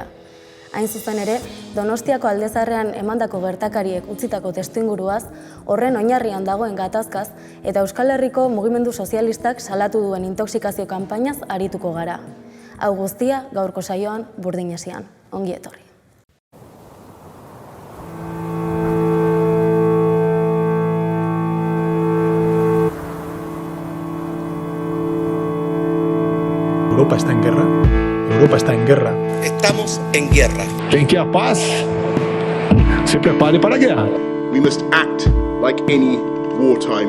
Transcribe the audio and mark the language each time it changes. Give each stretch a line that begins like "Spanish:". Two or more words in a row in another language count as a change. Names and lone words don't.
Basque: Hain zuzen ere, Donostiako Aldezarrean emandako gertakariek utzitako testuinguruaz, horren oinarrian dagoen gatazkaz eta Euskal Herriko mugimendu sozialistak salatu duen intoxikazio kanpainaz arituko gara. Hau guztia gaurko saioan Burdinesian. Ongi etorri.
Spanish: Europa está en guerra. Europa está en guerra. Estamos en guerra. Quien quiera paz, se prepare para la guerra.
English: We must act like any wartime.